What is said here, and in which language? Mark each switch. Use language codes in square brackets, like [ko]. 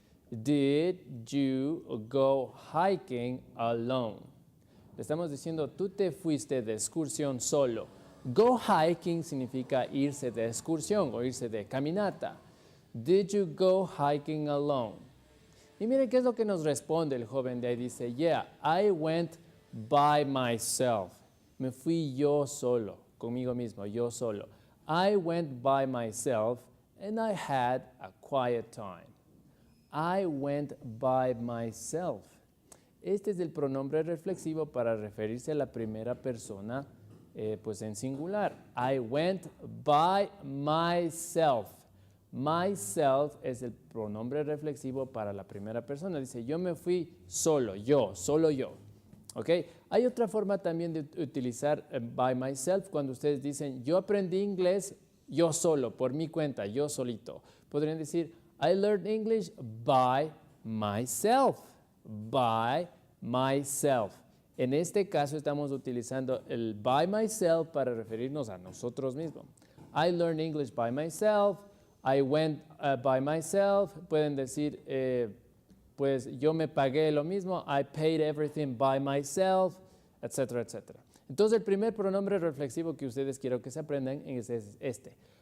[en] Did you go hiking alone? [es] Le estamos diciendo, tú te fuiste de excursión solo. Go hiking significa irse de excursión o irse de caminata. [en] Did you go hiking alone? [es] Y miren qué es lo que nos responde el joven de ahí. Dice, yeah, I went by myself. Me fui yo solo, conmigo mismo, yo solo. [en] I went by myself and I had a quiet time. I went by myself. [es] Este es el pronombre reflexivo para referirse a la primera persona, pues en singular. [en] I went by myself. [es] Myself es el pronombre reflexivo para la primera persona. Dice, yo me fui solo yo. ¿Ok? Hay otra forma también de utilizar by myself cuando ustedes dicen, yo aprendí inglés yo solo, por mi cuenta, yo solito. Podrían decir, [en] I learned English by myself. [es] By myself. En este caso estamos utilizando el by myself para referirnos a nosotros mismos. [en] I learned English by myself. I went by myself. [es] Pueden decir, pues yo me pagué lo mismo. [en] I paid everything by myself, [es] etcétera, etcétera. Entonces el primer pronombre reflexivo que ustedes quiero que se aprendan es este.